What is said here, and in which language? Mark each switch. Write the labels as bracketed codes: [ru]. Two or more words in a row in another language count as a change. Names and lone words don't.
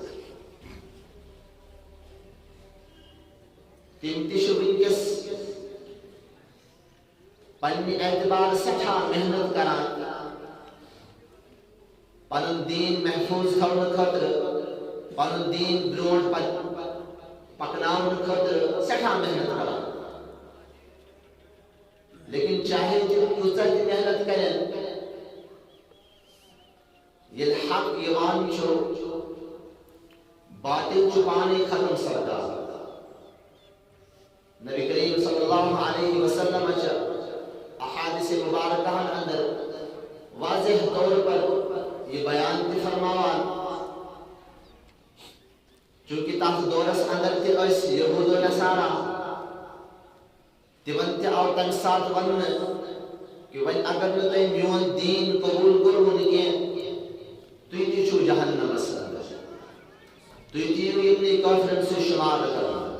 [ks] تِم تہِ چھِ وٕنکیٚس پننہِ اعتبار سٮ۪ٹھاہ محنت کران پنُن دیٖن محفوٗظ تھاونہٕ خٲطرٕ، پنُن دیٖن برٛونٛٹھ پکناونہٕ خٲطرٕ سٮ۪ٹھاہ محنت کران۔ لیکن چاہے تِم کۭژاہ تہِ محنت کرن، ییٚلہِ حق یِوان چھُ باطل چھُ پانے ختم سپدان۔ نبی کریم [ar] صلی اللہ علیہ وسلم [ks] چھِ احادیث مبارکہن اندر [ur] واضح طور پر یہ بیان [ks] تہِ فرماوان، چونکہ تتھ دورس اندر تہِ ٲسۍ یہوٗد و نصارا، تِمن تہِ آو تمہِ ساتہٕ وننہٕ کہ وۄنۍ اگر نہٕ تۄہہِ میون دیٖن قبوٗل کوٚرمُت کینٛہہ، تُہۍ تہِ چھِو جہنمس اندر، تُہۍ تہِ یِیِو یِمنٕے کٲفرن سۭتۍ شُمار کرنہٕ۔